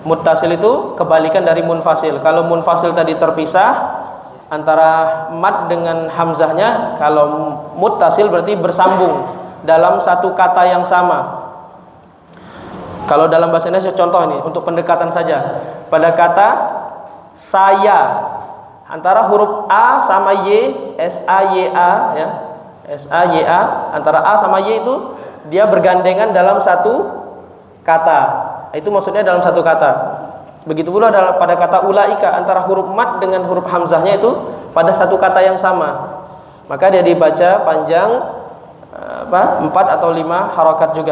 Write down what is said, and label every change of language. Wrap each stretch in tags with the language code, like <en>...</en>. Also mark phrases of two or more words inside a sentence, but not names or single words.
<id>Muttasil itu kebalikan dari munfasil. Kalau munfasil tadi terpisah antara mad dengan hamzahnya, kalau muttasil berarti bersambung dalam satu kata yang sama. Kalau dalam bahasa Indonesia, contoh ini untuk pendekatan saja. Pada kata saya, antara huruf A sama Y, S-A-Y-A ya. S-A-Y-A, antara A sama Y itu dia bergandengan dalam satu kata. Itu maksudnya dalam satu kata. Begitu pula pada kata ulaika, antara huruf mad dengan huruf hamzahnya itu pada satu kata yang sama. Maka dia dibaca panjang 4 atau 5 harokat juga.</id>